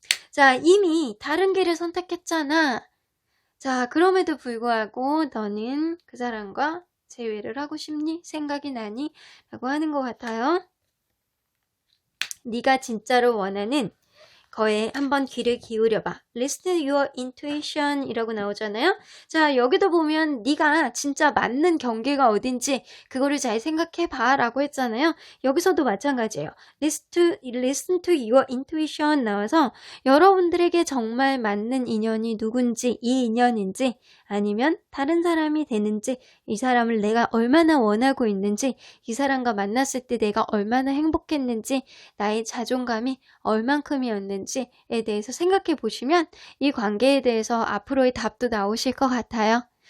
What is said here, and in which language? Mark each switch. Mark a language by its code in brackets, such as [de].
[ko] 자, 이미 다른 길을 선택했잖아. 자, 그럼에도 불구하고 너는 그 사람과 재회를 하고 싶니? 생각이 나니? 라고 하는 것 같아요. 네가 진짜로 원하는 거에 한번 귀를 기울여봐. [en] Listen to your intuition [ko] 이라고 나오잖아요. 자, 여기도 보면 네가 진짜 맞는 경계가 어딘지 그거를 잘 생각해봐 라고 했잖아요. 여기서도 마찬가지예요. [en] Listen to your intuition [ko] 나와서 여러분들에게 정말 맞는 인연이 누군지, 이 인연인지 아니면 다른 사람이 되는지, 이 사람을 내가 얼마나 원하고 있는지, 이 사람과 만났을 때 내가 얼마나 행복했는지, 나의 자존감이 얼만큼이었는지에 대해서 생각해 보시면 이 관계에 대해서 앞으로의 답도 나오실 것 같아요.